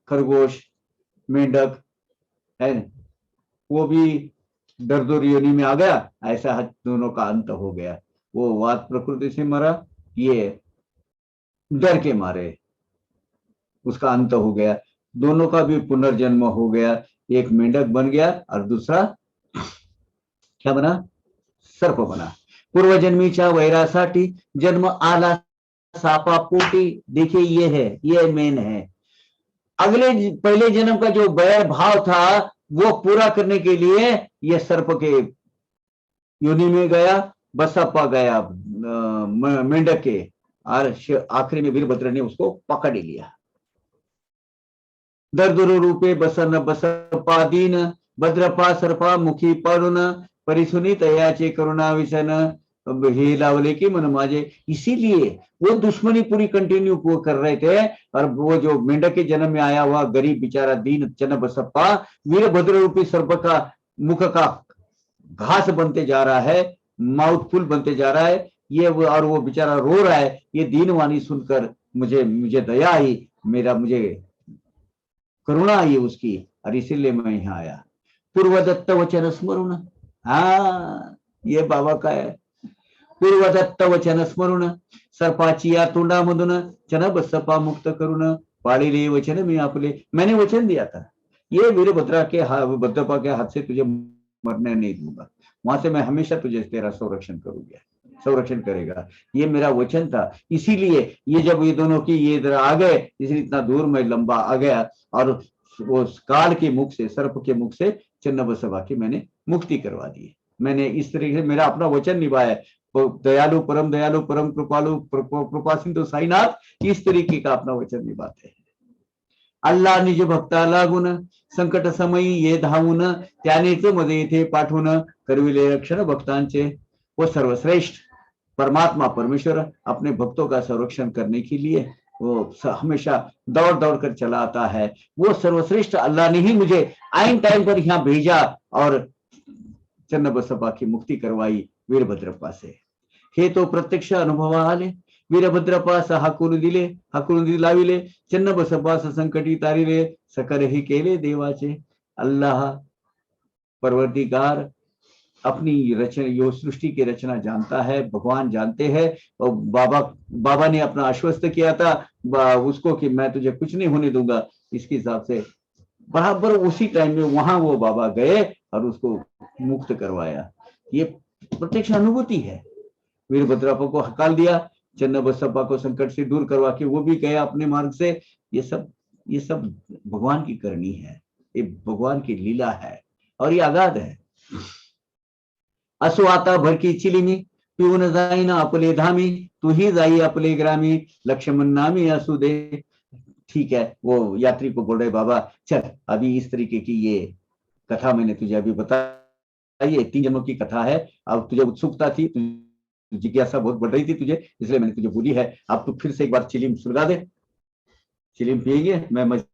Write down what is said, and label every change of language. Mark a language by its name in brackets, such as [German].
[Hindi] खरगोश, मेंढक है, वो भी दरदुर योनि में आ गया, ऐसा दोनों का अंत हो गया। वो वात प्रकृति से मरा, ये डर के मारे उसका अंत हो गया। दोनों का भी पुनर्जन्म हो गया, एक मेंढक बन गया और दूसरा क्या बना, सर्प बना। [Marathi] पूर्वजन्मीच्या वैरासाठी जन्म आला सापा पोटी। [Hindi] देखिए ये है, ये मेन है। अगले पहले जन्म का जो वैर भाव था वो पूरा करने के लिए ये सर्प के योनि में गया, बसप्पा गया मेंढक के, और आखिरी में वीरभद्र ने उसको पकड़ लिया। [Marathi] दरदुर रूपे बसन बसप्पा दीन, भद्रपा सर्पा मुखी पडून, परिसुनी तयाचे करुणा विसन, हे लावले की मन माझे। [Hindi] इसीलिए वो दुश्मनी पूरी कंटिन्यू वो कर रहे थे, और वो जो मेंढक के जन्म में आया हुआ गरीब बेचारा दीन चन्न बसप्पा वीरभद्र रूपी सर्प का मुख का घास बनते जा रहा है, माउथफुल बनते जा रहा है ये, और वो बेचारा रो रहा है। ये दीनवाणी सुनकर मुझे दया आई, मुझे करुणा आई उसकी, और इसीलिए मैं यहाँ आया। पूर्वदत्त वचन स्मरण, हाँ ये बाबा का है। [Marathi] पूर्वदत्त वचन स्मरण, सर्पाची या तोंडामधून चन बसप्पा मुक्त करून, पाळिले वचन मी आपले। [Hindi] मैंने वचन दिया था ये वीरभद्रा के भद्रपा के हाथ से तुझे मरने नहीं दूंगा, वहां से मैं हमेशा तुझे तेरा संरक्षण करूंगा, संरक्षण करेगा, ये मेरा वचन था। इसीलिए ये जब ये दोनों की ये इधर आ गए, इसलिए इतना दूर मैं लंबा आ गया, और वो काल के मुख से, सर्प के मुख से चन्न बसप्पा की मैंने मुक्ति करवा दी। मैंने इस तरीके से मेरा अपना वचन निभाया। दयालु परम कृपालु कृपा सिंधु साईनाथ, इस तरीके का अपना वचन निभाते हैं। [Marathi] अल्लाह निज भक्ता लागून, संकट समयी ये धावून, त्यानेच मध्ये इथे पाठवून, करविले रक्षण भक्तांचे। [Hindi] वो सर्वश्रेष्ठ परमात्मा परमेश्वर अपने भक्तों का संरक्षण करने के लिए वो हमेशा दौड़ दौड़ कर चला आता है। वो सर्वश्रेष्ठ अल्लाह ने ही मुझे आइन टाइम पर यहाँ भेजा और चन्न बसप्पा की मुक्ति करवाई वीरभद्रप्पा से। [Marathi] हे तो प्रत्यक्ष अनुभव आले, वीरभद्रप्पास हाकून दिलाविले, चन्न बसप्पास संकटी तारिले, सकल ही केले देवाचे। [Hindi] अल्लाह परवरदिगार अपनी रचना, यो सृष्टि की रचना जानता है, भगवान जानते हैं। और बाबा ने अपना आश्वस्त किया था उसको कि मैं तुझे कुछ नहीं होने दूंगा, इसके हिसाब से बराबर उसी टाइम में वहां वो बाबा गए और उसको मुक्त करवाया। ये प्रत्यक्ष अनुभूति है। वीरभद्रप्पा को हकाल दिया, चन्न बसप्पा को संकट से दूर करवा के वो भी गया अपने मार्ग से। ये सब भगवान की करनी है, ये भगवान की लीला है, और ये अगाध है। [Marathi] असो आता भरकी चिलिमी, पिऊन जाईना आपले धामी, तू ही जाई आपले ग्रामी, लक्ष्मण नामी असू दे। [Hindi] ठीक है, वो यात्री को बोल रहे बाबा चल अभी इस तरीके की ये कथा मैंने तुझे अभी बताई, ये 3 जन्मों की कथा है। अब तुझे उत्सुकता थी, जिज्ञासा बहुत बढ़ रही थी तुझे, इसलिए मैंने तुझे बोली है। अब तू फिर से एक बार चिलिम सुलगा दे, चिलिम पिएंगे, मैं